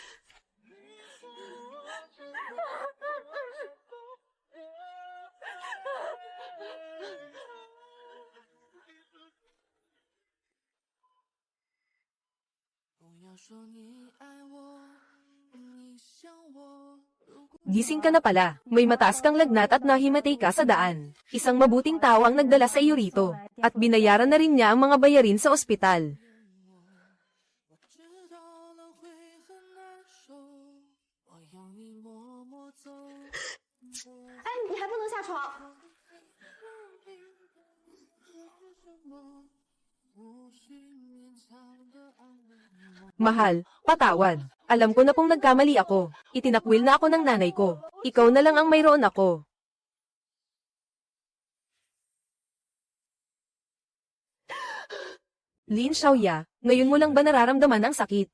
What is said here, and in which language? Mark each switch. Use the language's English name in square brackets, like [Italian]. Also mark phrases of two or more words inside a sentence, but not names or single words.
[Filipino] Gising ka na pala, may mataas kang lagnat at nahimatay ka sa daan. Isang mabuting tao ang nagdala sa iyo rito, at binayaran na rin niya ang mga bayarin sa ospital. Ay, [Chinese] 你还不能下床。 [Filipino] Mahal, patawad. Alam ko na pong nagkamali ako. Itinakwil na ako ng nanay ko. Ikaw na lang ang mayroon ako. Lin Xiaoya, ngayon mo lang ba nararamdaman ang sakit?